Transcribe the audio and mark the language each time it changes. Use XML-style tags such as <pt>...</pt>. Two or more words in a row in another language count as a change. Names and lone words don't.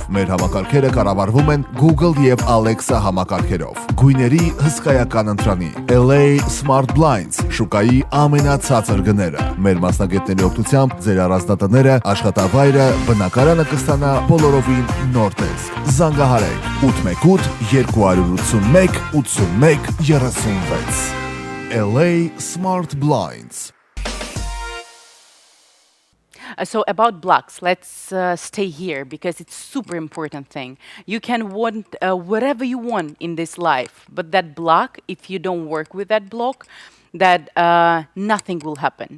<hy>մեր համակարգերը կառավարվում են Google եւ Alexa համակարգերով գույների հսկայական ընտրանի LA Smart Blinds շուկայի ամենացածր գները մեր մասնագետների օգնությամբ ձեր առանձնատները աշխատավայրը բնակարանը կստանա բոլորովին նոր տեսք զանգահարեք 818 281 81 36 LA Smart Blinds.</hy> <en>So about blocks, let's stay here because it's super important thing. You can want whatever you want in this life, but that block, if you don't work with that block, that nothing will happen.</en>